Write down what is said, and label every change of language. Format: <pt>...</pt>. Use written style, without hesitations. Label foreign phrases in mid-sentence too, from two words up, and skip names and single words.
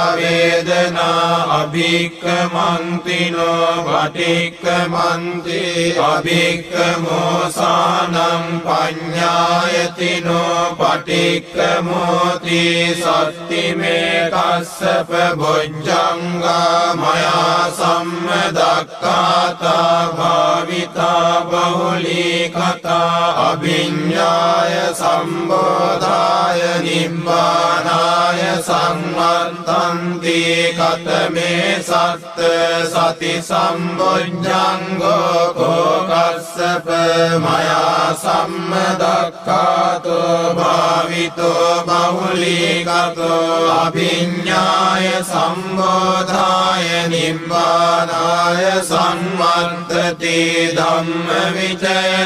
<pi>වේදනා අභික්ඛමන්තිනෝ පටික්ඛමන්ති අභික්ඛමෝසානං පඤ්ඤායතිනෝ පටික්ඛමෝති සත්තිමේ කස්සප බොජ්ජංගා මයා සම්මදක්ඛාතා භාවිතා බහුලීකතා අභිඤ්ඤාය සම්බෝධාය නිබ්බානාය සංවත්තති පස්සන්තන්ති කතමේ සත්ත සති සම්බොජ්ජංගෝ කෝකස්සප මයා සම්මදක්ඛාතෝ භාවිතෝ බහුලීකතෝ අභිඤ්ඤාය සම්බෝධාය නිබ්බානාය සංවර්ධති ධම්මවිචය</pi>